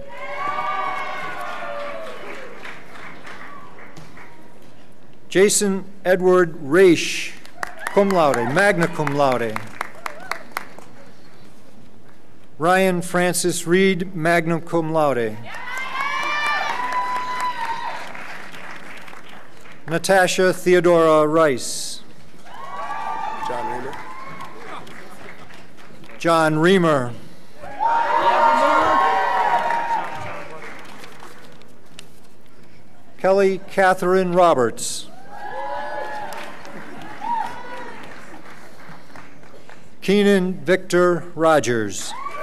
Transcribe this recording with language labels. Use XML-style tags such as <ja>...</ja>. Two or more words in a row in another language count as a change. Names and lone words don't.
<en>Jason Edward Raish,</en> <la>cum laude, magna cum laude.</la> <en>Ryan Francis Reed,</en> <la>magna cum laude.</la> <en>Natasha Theodora Rice. John Reamer. Kelly Catherine Roberts. Keenan Victor Rogers.</en>